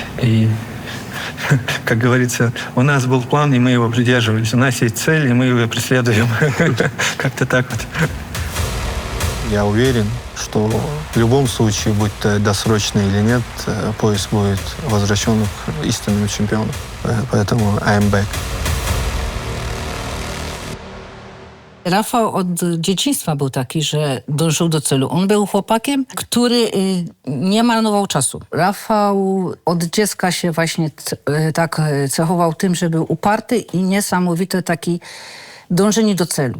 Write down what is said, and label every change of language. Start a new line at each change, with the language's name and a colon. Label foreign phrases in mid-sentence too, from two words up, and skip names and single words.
Russian: И, как говорится, у нас был план, и мы его придерживались. У нас есть цель, и мы его преследуем. Как-то так вот. Я уверен, что в любом случае, будь то досрочно или нет, пояс будет возвращен к истинному чемпиону. Поэтому
English: I'm back.
Polish: Rafał od dzieciństwa był taki, że dążył do celu. On był chłopakiem, który nie marnował czasu. Rafał od dziecka się właśnie tak cechował tym, że był uparty i niesamowite taki dążenie do celu.